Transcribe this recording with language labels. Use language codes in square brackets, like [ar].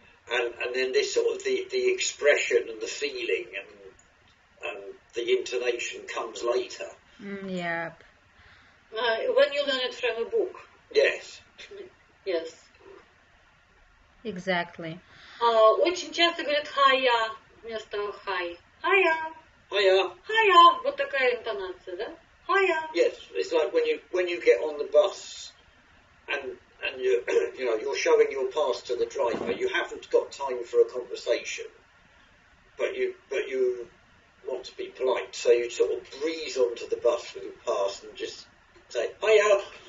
[en] And then this sort of the expression and the feeling and the intonation comes later. Yeah. When you learn it from a book. Yes. Yes. Exactly. [ru] Очень часто говорят «хая» вместо «хай». [en] «Хая». Hiya. [ru] «Хая». Вот такая интонация, да? «Хая». [en] Yes, it's like when you get on the bus and you're showing your pass to the driver. You haven't got time for a conversation, but you want to be polite, so you sort of breeze onto the bus with your pass and just say hiya.